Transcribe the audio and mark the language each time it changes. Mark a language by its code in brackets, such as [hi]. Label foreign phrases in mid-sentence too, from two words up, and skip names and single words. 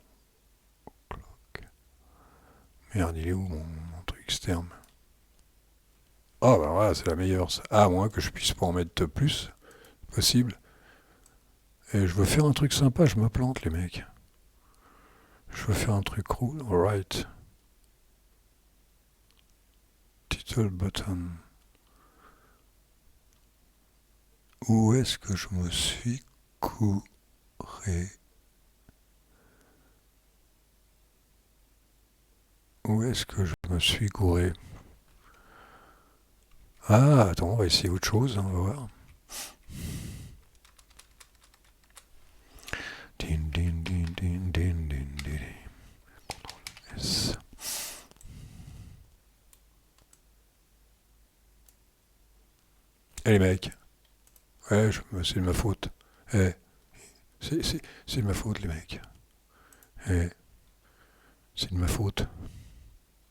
[fr] Merde, il est où mon truc externe? Ah bah voilà, c'est la meilleure. À moins que je puisse pas en mettre plus. Possible. Et je veux faire un truc sympa, je me plante les mecs. Je veux faire un truc cool. [en] Alright. Title button. [fr] Où est-ce que je me suis couré? Où est-ce que je me suis gouré? Ah, attends, on va essayer autre chose, hein, on va voir. Din, din, din, din, din, din, din. S. Eh les mecs, ouais, c'est de ma faute. Eh, c'est de ma faute les mecs. Eh, c'est de ma faute. Voilà.